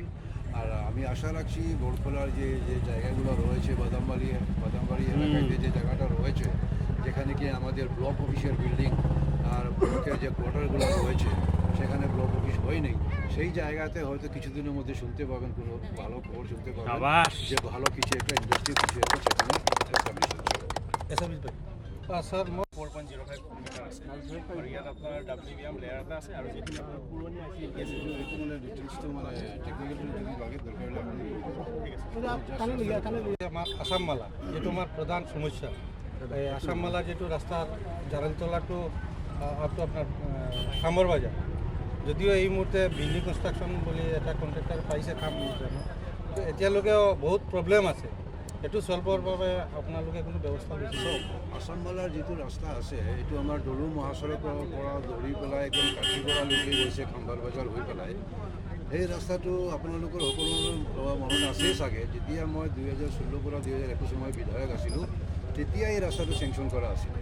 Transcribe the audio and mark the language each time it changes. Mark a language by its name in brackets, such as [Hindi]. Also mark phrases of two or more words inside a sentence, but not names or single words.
[Bangla] আর আমি আশা রাখছি বড়খোলার যে জায়গাগুলো রয়েছে, বাদামবাড়ি এলাকায় যে জায়গাটা রয়েছে, যেখানে কি আমাদের ব্লক অফিসের বিল্ডিং আর ব্লকের যে কোয়ার্টারগুলো রয়েছে, সেখানে [English] block office [Bangla] হয়নি, সেই জায়গাতে হয়তো কিছুদিনের মধ্যে শুনতে পাবেন, কোনো ভালো খবর শুনতে পাবেন যে ভালো কিছু একটা ইন্ডাস্ট্রি কিছু একটা সেখানে এস্টাবলিশ হচ্ছে। স্যার [Assamese] 4.05 মিটাৰ আছে আৰু ইয়াত আপোনাৰ WBM লেয়াৰ এটা আছে আৰু যিটো আপোনাৰ পুৰণি আমার আসাম মালা যেটো আমার প্রধান সমস্যা, এই আসাম মালা যেটো রাস্তার জারালতলা [English] to up to [Assamese] আপনার খামর বাজার, যদিও এই মুহূর্তে [English] building construction [Assamese] বুলি এটা কণ্ট্ৰেক্টৰ পাইছে কাম, তো এতিয়ালৈকেও বহুত প্ৰব্লেম আছে। এইটো চল্ভৰ বাবে আপোনালোকে কোনো ব্যৱস্থা লৈছে? আসাম মালাৰ যিটো ৰাস্তা আছে, এইটো আমাৰ ডলু মহাসড়কৰ পৰা ধৰি পেলাই একদম কাঠিগড়ালৈকে গৈছে, খাম্বাৰ বজাৰ হৈ পেলাই। সেই ৰাস্তাটো আপোনালোকৰ সকলোৰে মনত আছেই চাগে, যেতিয়া মই 2016 পৰা 2021 মই বিধায়ক আছিলোঁ, তেতিয়া এই ৰাস্তাটো চেংচন কৰা আছিলে।